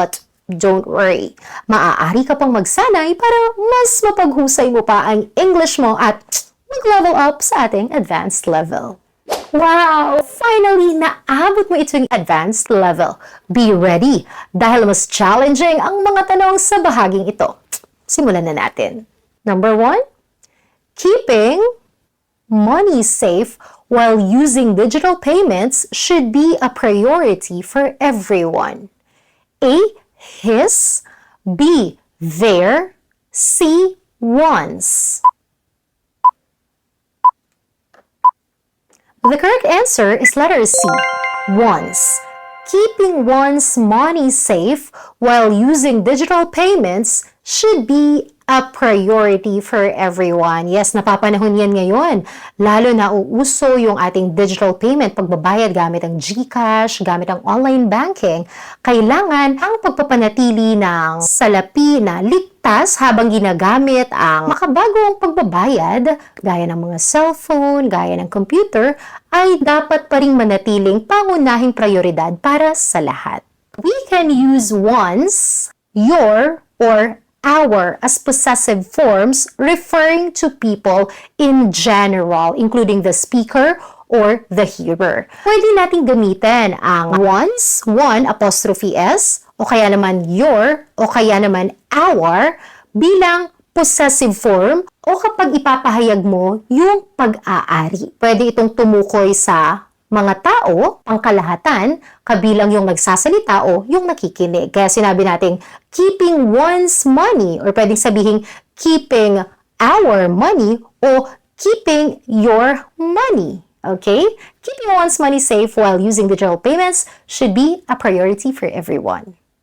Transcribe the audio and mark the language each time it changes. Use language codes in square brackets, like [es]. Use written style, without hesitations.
[en] But don't worry, [tl] maaari ka pang magsanay para mas mapaghusay mo pa ang English mo at mag-level up sa ating advanced level. Wow! Finally, naabot mo itong advanced level. [en] Be ready [tl] dahil mas challenging ang mga tanong sa bahaging ito. Simulan na natin. [en] Number 1, keeping money safe while using digital payments should be a priority for everyone. A, his, B, their, C, one's. The correct answer is letter C, one's. Keeping one's money safe while using digital payments should be a priority for everyone. [tl] Yes, napapanahon yan ngayon. Lalo na uuso yung ating digital payment, pagbabayad gamit ang GCash, gamit ang online banking. Kailangan ang pagpapanatili ng salapi na ligtas habang ginagamit ang makabagong pagbabayad, gaya ng mga cellphone, gaya ng computer, ay dapat pa ring manatiling pangunahing prioridad para sa lahat. [en] We can use one's, your, or our as possessive forms referring to people in general, including the speaker or the hearer. [tl] Pwede nating gamitin ang one's, one apostrophe s, o kaya naman your, o kaya naman our, bilang possessive form o kapag ipapahayag mo yung pag-aari. Pwede itong tumukoy sa mga tao, pangkalahatan, kabilang yung nagsasalita o yung nakikinig. Kaya sinabi natin, [en] keeping one's money, or [tl] pwedeng sabihin, [en] keeping our money, o keeping your money. Okay? Keeping one's money safe while using digital payments should be a priority for everyone.